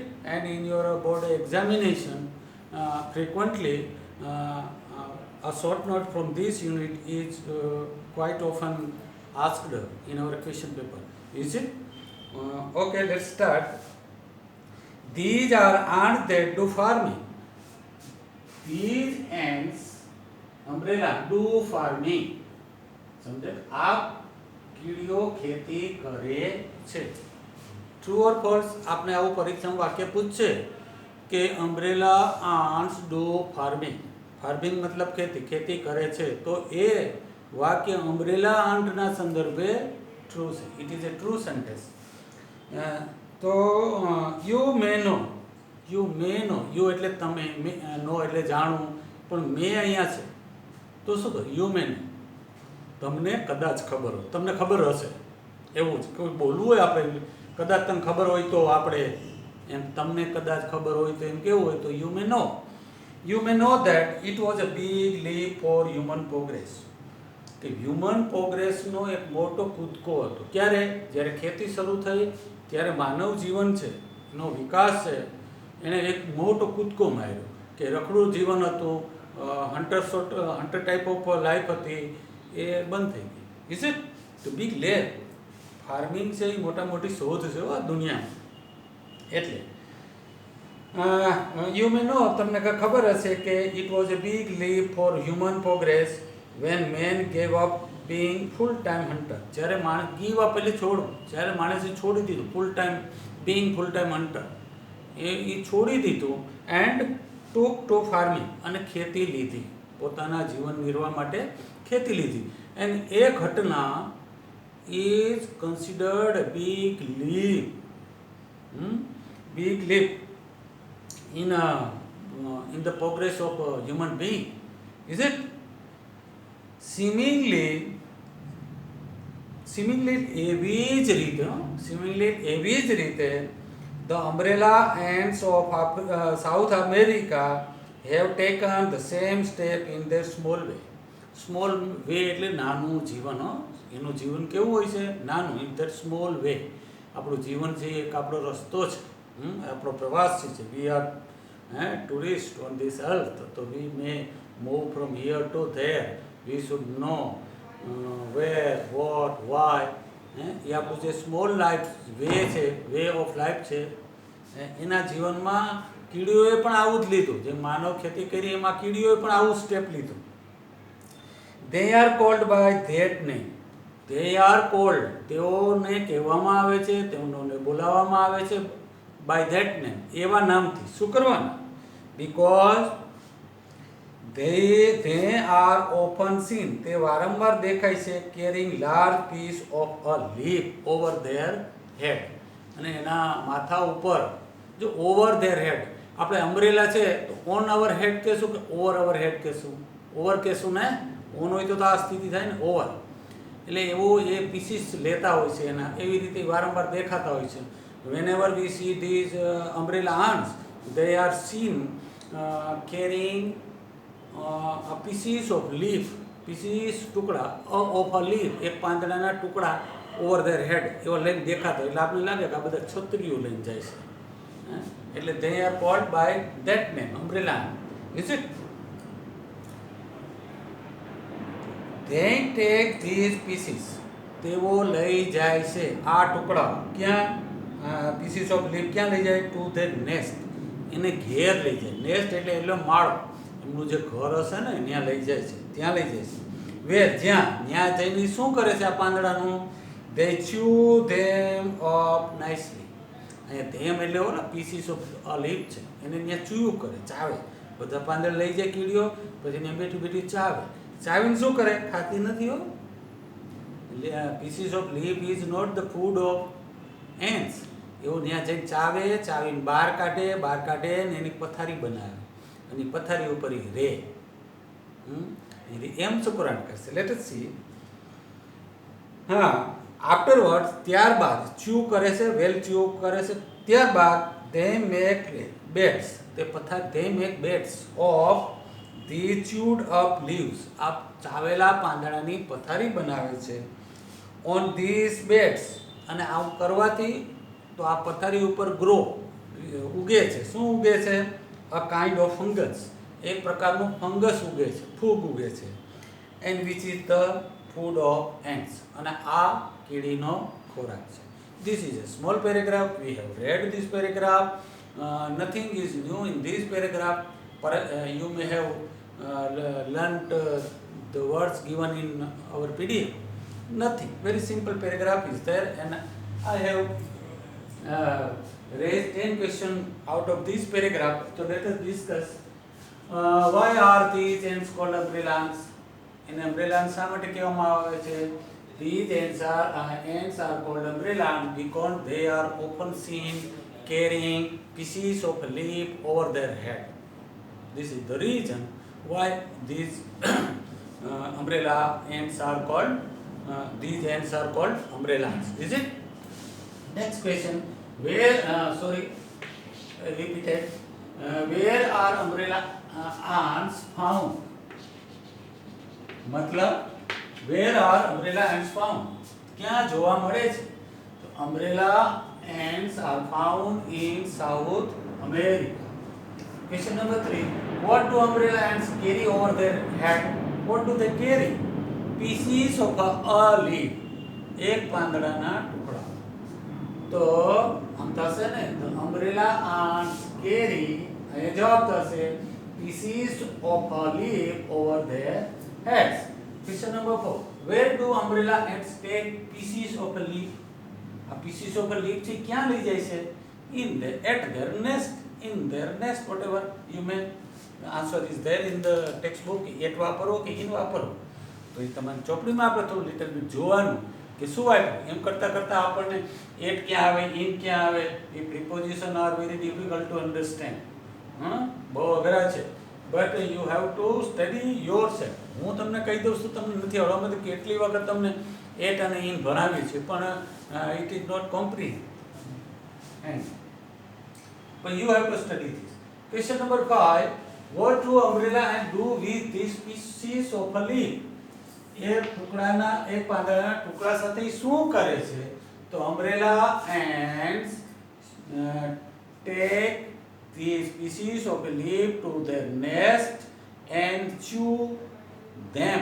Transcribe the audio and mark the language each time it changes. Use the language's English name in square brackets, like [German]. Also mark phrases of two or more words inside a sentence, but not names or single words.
[English] And in your board examination, frequently a short note from this unit is quite often asked in our question paper. Is it? Okay, let's start. These are ants that do farming. These ants, umbrella, do farming. [Gujarati] સમજે? આ કીડીઓ ખેતી કરે છે. [English] true or false? [Gujarati] આપણે આવું પરીક્ષામાં વાક્ય પૂછશે કે [English] umbrella ants do farming. [Gujarati] ફાર્મિંગ મતલબ ખેતી, ખેતી કરે છે. તો એ વાક્ય [English] umbrella ant [Gujarati] ના સંદર્ભે ટ્રુ છે. [English] It is a true sentence. [Gujarati] તો [English] You may know, you may know, [Gujarati] યુ એટલે તમે, નો એટલે જાણવું, પણ મે અહીંયા છે તો શું કહ્યું? [English] You may know, [Gujarati] તમને કદાચ ખબર હોય, તમને ખબર હશે, એવું જ કોઈ બોલવું હોય આપણે, કદાચ તમને ખબર હોય તો આપણે એમ, તમને કદાચ ખબર હોય તો એમ કેવું હોય તો [English] You may know. You may know that it was a big leap for human progress. [Gujarati] કે હ્યુમન પ્રોગ્રેસનો એક મોટો કૂદકો હતો. ક્યારે? જ્યારે ખેતી શરૂ થઈ ત્યારે માનવ જીવન છે, એનો વિકાસ છે, એણે એક મોટો કૂદકો માર્યો. કે રખડું જીવન હતું, [English] hunter type of life [Gujarati] હતી, એ બંધ થઈ ગઈ. [English] Is it? [Gujarati] તો [English] big leap. [Gujarati] ફાર્મિંગ છે એ મોટા મોટી શોધ છે આ દુનિયામાં. [English] એટલે you may know, [Gujarati] તમને ખબર હશે કે [English] it was a big leap for human progress when man gave up being full time hunter. [Gujarati] જ્યારે માણસ [English] give up [Gujarati] એટલે છોડવું, જ્યારે માણસે છોડી દીધું [English] full time being full time hunter, [Gujarati] એ છોડી દીધું, [English] and took to farming, [Gujarati] અને ખેતી લીધી, પોતાના જીવન નિર્વાહ માટે ખેતી લીધી. [English] and [Gujarati] એ ઘટના [English] is considered a big leap. Big leap in the progress of a human being. Is it? Seemingly [Gujarati] એવી જ રીતે [English] the umbrella ants of South America have taken the same step in their small way. Small way [Gujarati] એટલે નાનું જીવન. એનું જીવન કેવું હોય છે? નાનું. [English] in that small way. [Gujarati] આપણું જીવન છે એક આપણો રસ્તો છે, આપણો પ્રવાસી છે. [English] we are tourists on this earth, so we may move from here to there. We should know where, what, why. [Gujarati] એ આપણું જે [English] small life way [Gujarati] છે, [English] way of life [Gujarati] છે, એના જીવનમાં કીડીઓએ પણ આવું જ લીધું. જે માનવ ખેતી કરી એમાં કીડીઓએ પણ આવું સ્ટેપ લીધું. [English] they are called by that name. they are called, [Gujarati] તેઓને કહેવામાં આવે છે, તેઓને બોલાવવામાં આવે છે [English] by that name, [Gujarati] એવા નામથી. શું કરવાના? [English] because they are often seen, [Gujarati] તે વારંવાર દેખાય છે, [English] carrying large piece of a leaf over their head, [Gujarati] અને એના માથા ઉપર જો [English] over their head, [Gujarati] આપણે અમ્બ્રેલા છે તો [English] on our head [Gujarati] કહેશું કે [English] over our head [Gujarati] કહેશું? ઓવર કહેશું ને, ઓન હોય તો આ સ્થિતિ થાય ને ઓવર. એટલે એવો એ પીસીસ લેતા હોય છે એના, એવી રીતે વારંવાર દેખાતા હોય છે. [English] whenever we see these umbrella ants, they are seen carrying a pieces of leaf, pieces ટુકડા of a leaf, [Gujarati] એક પાંદડાના ટુકડા [English] over their head [Gujarati] એવા લઈને દેખાતા. એટલે આપણે લાગે કે આ બધા છત્રીઓ લઈને જાય છે. [English] એટલે they are called by that name, umbrella ant. Is it? They take these pieces, [Gujarati] તેઓ લઈ જાય છે આ ટુકડા. ક્યાં? [English] pieces of leaf [Gujarati] ક્યાં લઈ જાય? [English] to their nest, [Gujarati] એને ઘેર લઈ જાય. નેસ્ટ એટલે માળો, એમનું જે ઘર હશે ને ત્યાં લઈ જાય છે, ત્યાં લઈ જાય છે. વેર, ત્યાં જઈને શું કરે છે આ પાંદડાનું? [English] They chew them up nicely. [Gujarati] અહીંયા ધેમ એટલે ઓલા [English] pieces of leaf [Gujarati] છે એને ત્યાં ચૂયું કરે, ચાવે. બધા પાંદડા લઈ જાય કીડીઓ, પછી ત્યાં બેઠી બેઠી ચાવે. ચાવીને શું કરે? ખાતી નથી હો. [English] એટલે pieces of leaf is not the food of ants. [Gujarati] એવું ત્યાં જઈને ચાવે, ચાવીને બહાર કાઢે ને એની પથારી બનાવે, અને પથારી ઉપર એ રે. એમ સુપરાંત કરશે. [English] Let us see. [Gujarati] હા, આફ્ટરવર્ડ્સ, ત્યારબાદ ચ્યુ કરે છે, [English] well chew [Gujarati] કરે છે. [English] ત્યારબાદ they make beds, they make beds of the chewed up leaves. [Gujarati] આ ચાવેલા પાંદડાની પથારી બનાવે છે. [English] on these beds, [Gujarati] અને આવું કરવાથી તો આ પથારી ઉપર ગ્રો ઉગે છે. શું ઉગે છે? [English] a kind of fungus, [Gujarati] એક પ્રકારનું ફંગસ ઉગે છે, ફૂગ ઉગે છે. [English] and which is the food of ants, [Gujarati] અને આ કીડીનો ખોરાક છે. [English] This is a small paragraph. We have read this paragraph. Nothing is new in this paragraph. You may have learnt the words given in our PDF. Nothing. Very simple paragraph is there, and I have raised 10 questions out of this paragraph. So let us discuss. Why are these ants called umbrella ants? In umbrella ants [Gujarati] શા માટે કહેવામાં આવે છે? [English] These ants are called umbrella ants because they are often seen carrying pieces of a leaf over their head. This is the reason why these umbrella ants are called umbrella ants. Is it? Next question. Repeated. Where are umbrella ants found? मतलब where are umbrella ants found? [Gujarati] ક્યાં જોવા મળે છે? [English] તો umbrella ants are found in South America. Question number 3. What do umbrella ants carry over their head? What do they carry? Pieces of a leaf. [Gujarati] એક પાંદડાના ટુકડા. તો આમ થશે ને, તો [English] umbrella ants carry, [Gujarati] અહીંયા જવાબ થશે [English] pieces of a leaf over their heads. Question number 4. Where do umbrella ants take pieces of a leaf? A pieces of a leaf [Gujarati] છે ક્યાં લઈ જાય છે? [English] At their nest. In their nest, whatever you may. The answer is there in the textbook. [Gujarati] At વાપરો કે in વાપરો. તો એ તમારી ચોપડીમાં આપણે થોડું [English] little bit [Gujarati] જોવાનું કે શું વાપરું. એમ કરતાં આપણને એટ ક્યાં આવે, ઇન ક્યાં આવે, એ [English] preposition are very difficult to understand. [Gujarati] બહુ અઘરા છે. [English] But you have to study your self. [Gujarati] હું તમને કહી દઉં છું, તમને નથી આવડવામાં. તો કેટલી વખત તમને એટ અને ઇન ભણાવી છે, પણ [English] it is not comprehend. But you have to study this. Question number 5. What do umbrella ants do with these pieces of a leaf? [Gujarati] એક પાંદડાના ટુકડા સાથે શું કરે છે? [English] તો umbrella ants take these pieces of a leaf to their nest and chew them.